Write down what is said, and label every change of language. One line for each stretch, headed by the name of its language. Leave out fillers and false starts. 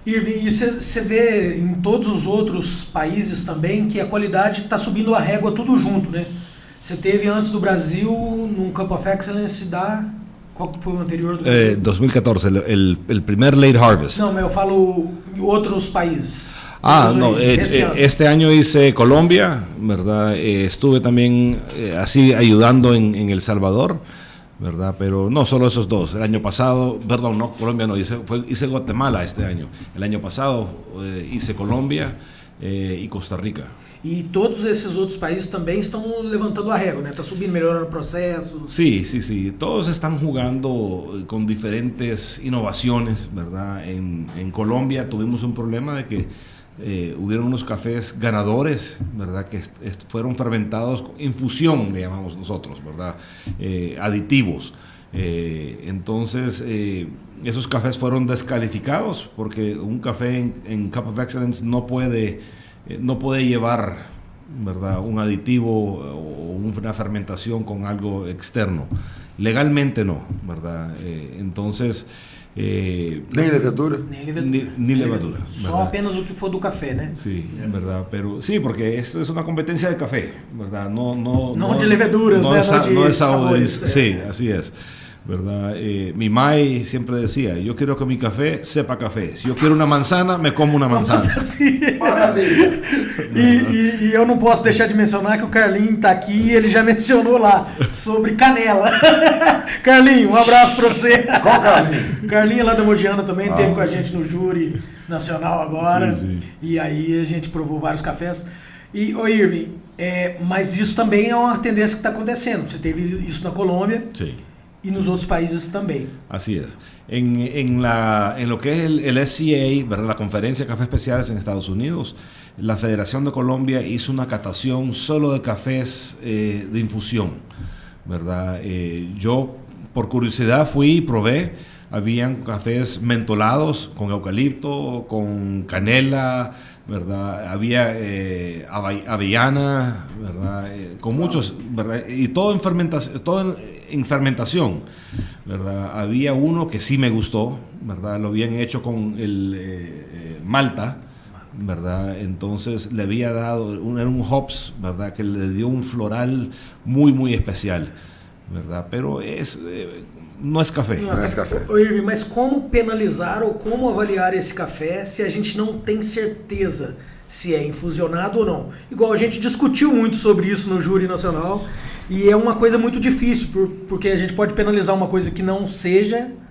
Portuguese: Erwin, e você vê em todos os outros países também que a qualidade está subindo a régua tudo junto, né? Você teve antes do Brasil, num Cup of Excellence qual foi o anterior?
Spanish: 2014, el primer Late Harvest.
Portuguese: Não, mas eu falo em outros países.
Spanish: No, este año hice Colombia, ¿verdad? Estuve también así ayudando en El Salvador, ¿verdad? Pero no solo esos dos. El año pasado, perdón, no, Colombia no, hice Guatemala este año. El año pasado hice Colombia y Costa Rica.
Portuguese: E todos esses outros países também estão levantando a régua, né? Está subindo, melhorando o processo.
Spanish: Sí. Todos están jugando con diferentes innovaciones, ¿verdad? En Colombia tuvimos un problema de que hubieron unos cafés ganadores, ¿verdad? Que fueron fermentados con infusión, le llamamos nosotros, ¿verdad? Aditivos. Entonces, esos cafés fueron descalificados porque un café en Cup of Excellence no puede llevar, ¿verdad? Un aditivo o una fermentación con algo externo. Legalmente no, ¿verdad? Entonces...
Portuguese: nem levedura?
Spanish: Ni levadura.
Portuguese: Só apenas o que for do café, né?
Spanish: Sí, verdad, pero sí, porque esto es una competencia de café, ¿verdad? No de leveduras, no de sabores. Sí, así es. ¿Verdad? Mi mai siempre decía, yo quiero que mi café sepa café. Si yo quiero una manzana, me como una manzana.
Portuguese: Maravilha! E eu não posso deixar de mencionar que o Carlinho está aqui e ele já mencionou lá sobre canela. Carlinho, um abraço para você. Qual Carlinho? Carlinho lá da Mogiana também esteve com a gente no júri nacional agora. Sim. E aí a gente provou vários cafés. E, Erwin, mas isso também é uma tendência que está acontecendo. Você teve isso na Colômbia. Sim.
Spanish: Y en los otros países también. Así es. En lo que es el SCA, ¿verdad? La Conferencia de Cafés Especiales en Estados Unidos, la Federación de Colombia hizo una catación solo de cafés de infusión, ¿verdad? Yo, por curiosidad, fui y probé. Habían cafés mentolados con eucalipto, con canela, ¿verdad? Había avellana, ¿verdad? Con muchos, ¿verdad? Y todo en fermentación, ¿verdad? Había uno que sí me gustó, ¿verdad? Lo habían hecho con el malta, ¿verdad? Entonces le había dado, era un hops, ¿verdad? Que le dio un floral muy, muy especial, ¿verdad?
Portuguese: Pero não é café. Não é café. Erwin, mas como penalizar ou como avaliar esse café se a gente não tem certeza se é infusionado ou não? Igual a gente discutiu muito sobre isso no júri nacional e é uma coisa muito difícil, porque a gente pode penalizar uma coisa que não seja.